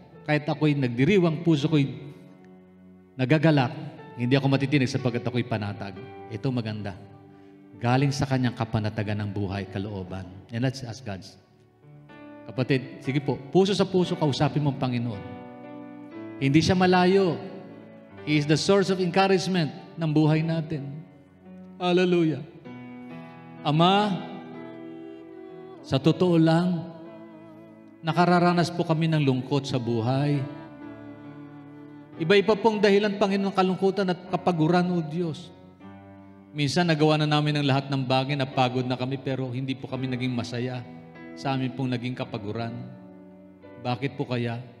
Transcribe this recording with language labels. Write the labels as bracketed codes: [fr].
[tl] Kahit ako'y nagdiriwang, puso ko'y nagagalak. Hindi ako matitinag sapagkat ako'y panatag. Ito maganda. Galing sa kanyang kapanatagan ng buhay, kalooban. [en] And let's ask God. [tl] Kapatid, sige po, puso sa puso, kausapin mo ang Panginoon. Hindi siya malayo. [en] He is the source of encouragement [tl] ng buhay natin. [en] Hallelujah. [tl] Ama, sa totoo lang, nakararanas po kami ng lungkot sa buhay. Iba-iba pong dahilan, Panginoon, kalungkutan at kapaguran, O Diyos. Minsan nagawa na namin ang lahat ng bagay, napagod na kami, pero hindi po kami naging masaya sa amin pong naging kapaguran. Bakit po kaya?